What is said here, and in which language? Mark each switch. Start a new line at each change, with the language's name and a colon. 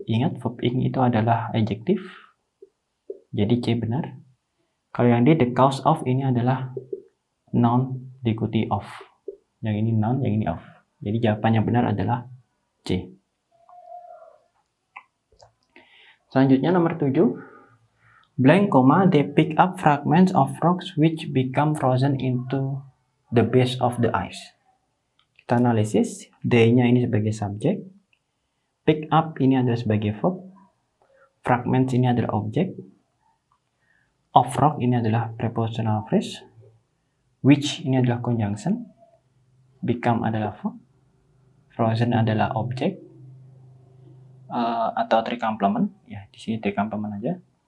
Indonesian: Ingat, verb ing itu adalah adjektif. Jadi C benar. Kalau yang D, the cause of ini adalah noun diikuti of. Yang ini noun, yang ini of. Jadi jawaban yang benar adalah C. Selanjutnya nomor 7.
English: Blank, they pick up fragments of rocks which become frozen into the base of the ice.
Indonesian: Kita analisis, D-nya ini sebagai subjek, pick up ini adalah sebagai verb, fragments ini adalah objek, of rock ini adalah prepositional phrase, which ini adalah conjunction, become adalah verb, frozen adalah objek, atau tricomplement, ya di sini tricomplement aja.